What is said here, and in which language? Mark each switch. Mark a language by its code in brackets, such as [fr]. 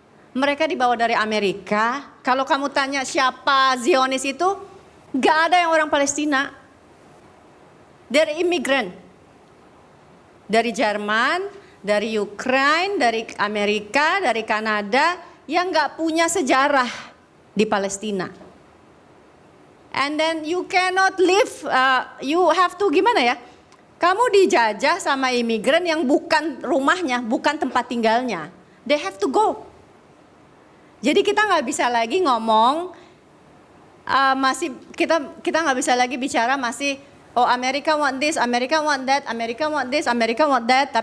[id] Mereka dibawa dari Amerika. Kalau kamu tanya siapa Zionis itu, gak ada yang orang Palestina. [en] They're immigrant. [id] Dari Jerman, dari Ukraina, dari Amerika, dari Kanada, yang gak punya sejarah di Palestina. [en] And then you cannot live, you have to [id] gimana ya? Kamu dijajah sama imigran yang bukan rumahnya, bukan tempat tinggalnya. [en] They have to go. [id] Jadi kita nggak bisa lagi ngomong, kita nggak bisa lagi bicara masih, [en] oh America want this, America want that, America want this, America want that.